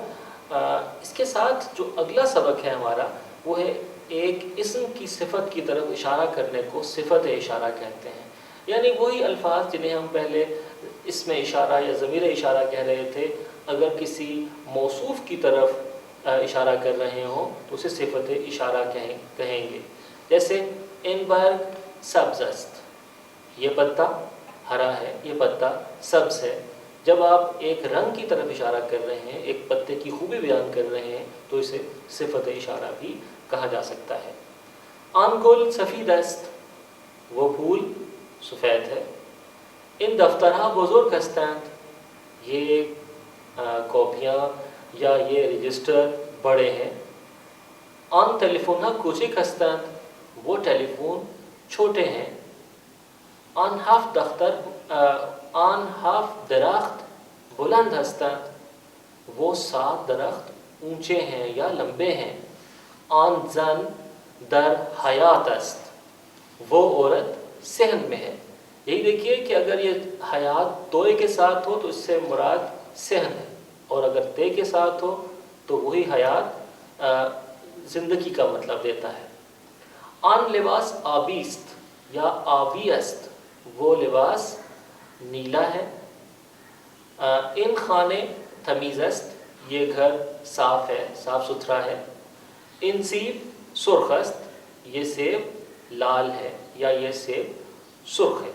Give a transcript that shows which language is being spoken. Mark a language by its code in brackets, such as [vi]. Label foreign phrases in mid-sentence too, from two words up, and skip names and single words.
[ur] اس کے ساتھ جو اگلا سبق ہے ہمارا وہ ہے ایک اسم کی صفت کی طرف اشارہ کرنے کو صفت اشارہ کہتے ہیں. یعنی وہی الفاظ جنہیں ہم پہلے اسم اشارہ یا ضمیر اشارہ کہہ رہے تھے، اگر کسی موصوف کی طرف اشارہ کر رہے ہوں تو اسے صفت اشارہ کہیں گے. [fa] جیسے ان برگ سبز است، [ur] یہ پتا ہرا ہے، یہ پتا سبز ہے. جب آپ ایک رنگ کی طرف اشارہ کر رہے ہیں، ایک پتے کی خوبی بیان کر رہے ہیں تو اسے صفت اشارہ بھی کہا جا سکتا ہے. [fa] آن گل سفید است، [ur] وہ پھول سفید ہے. [fa] ان دفترها بزرگ هستند، [ur] یہ کاپیاں یا یہ رجسٹر بڑے ہیں. [fa] آن تلیفونها کوچک هستند، [ur] وہ ٹیلی فون چھوٹے ہیں. [fa] آن هفت درخت بلند هستند، [ur] وہ 7 درخت اونچے ہیں یا لمبے ہیں. [fa] آن زن در حیات است، [ur] وہ عورت صحن میں ہے. یہی دیکھیے کہ اگر یہ حیات توئے کے ساتھ ہو تو اس سے مراد صحن ہے، اور اگر تے کے ساتھ ہو تو وہی حیات زندگی کا مطلب دیتا ہے. [fa] آن لباس آبیست یا آبی است، [ur] وہ لباس نیلا ہے. [fa] ان خانے تمیز است، [ur] یہ گھر صاف ہے، صاف ستھرا ہے. [fa] ان سیب سرخ است، [ur] یہ سیب لال ہے یا یہ سیب سرخ ہے.